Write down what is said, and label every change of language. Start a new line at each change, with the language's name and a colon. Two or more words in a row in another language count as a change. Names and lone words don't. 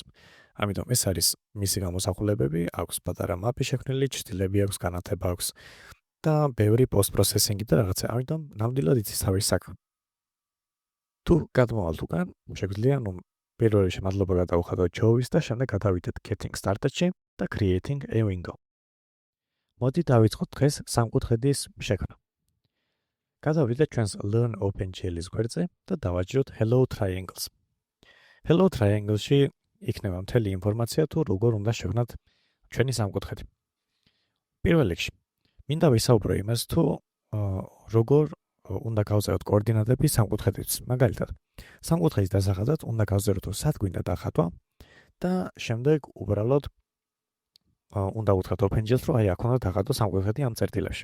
Georgian: ამიტომ ეს არის მისი გამოსახულებები, აქვს პატარა მაპი შექმნილი, ჭრილები აქვს, განათება აქვს და ბევრი post-processing და რაღაცა. ამიტომ ნამდვილად იცის თავის საქმე. თუ გადმოვალთ უკან, შეგვიძლია პირველ რიგში მადლობა გადაუხადოთ ჯოვის და შემდეგ გადავიდეთ
English: getting started-
Georgian: ში და
English: creating a window.
Georgian: მოდი დავიწყოთ დღეს სამკუთხედის შექმნა. გადავიდეთ ჩვენს learn OpenGL-ის გვერდზე და დავაჭიროთ
English: hello triangles. hello triangles-
Georgian: ში იქნება მთელი ინფორმაცია თუ როგორ უნდა შევქმნათ ჩვენი სამკუთხედი. პირველ რიგში მინდა ვისაუბრო იმას თუ როგორ უნდა გავწეროთ კოორდინატები სამკუთხედის. მაგალითად, სამკუთხედის დასახადად უნდა გავწეროთ რომ სად გვინდა დახატვა და შემდეგ უბრალოდ უნდა უთხრათ OpenGL-ს რომ აი აქ უნდა დახატო სამკუთხედი ამ წერტილებში.